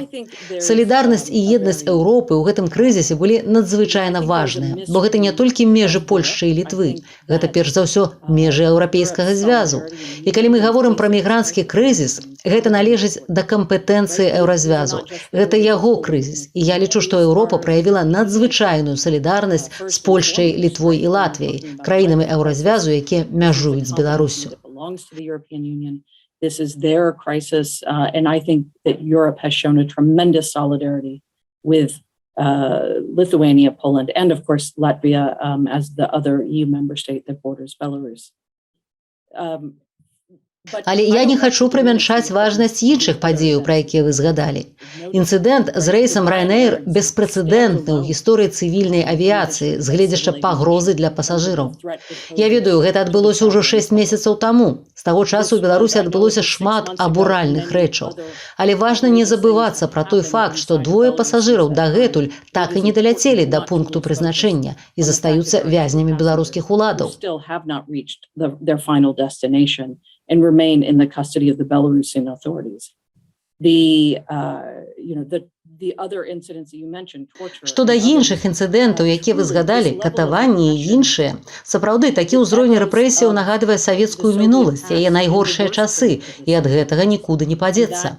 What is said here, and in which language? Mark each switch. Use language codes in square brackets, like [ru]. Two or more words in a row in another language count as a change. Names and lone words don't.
[be] Салідарнасць і еднасць Еўропы ў гэтым крызісе былі надзвычайна важныя, бо гэта не толькі межы Польшчы і Літвы, гэта перш за ўсё межы Еўрапейскага звязу. І калі мы гаворым пра мігранцкі крызіс, гэта належыць да кампетэнцыі Еўразвязу. Гэта яго крызіс. І я лічу, што Еўропа праявіла надзвычайную салідарнасць з Польшчай, Літвой і Латвіяй, краінамі Еўразвязу, якія мяжуюць з Беларуссю. [en] Belongs to the European Union. This is their crisis, and I think that Europe has shown a tremendous solidarity with Lithuania, Poland, and of course Latvia as the other EU member state that borders Belarus. [be] Але я не хачу прымяншаць важнасць іншых падзеяў, пра якія вы згадалі. Інцыдэнт з рэйсам Ryanair беспрэцэдэнтны ў гісторыі цывільнай авіяцыі з гледзяча пагрозы для пасажыраў. Я ведаю, гэта адбылося ўжо 6 месяцаў таму. З таго часу ў Беларусі адбылося шмат абуральных рэчаў. Але важна не забывацца пра той факт, што двое пасажыраў дагэтуль так і не даляцелі да пункту прызначэння і застаюцца вязнямі беларускіх уладаў. [en] And remain in the custody of the Belarusian authorities. [be] Што да іншых інцыдэнтаў, якія вы згадалі, катаванні і іншыя, сапраўды, такі ўзровень рэпрэсіяў нагадвае савецкую мінуласць, яе найгоршыя часы, і ад гэтага нікуды не падзецца.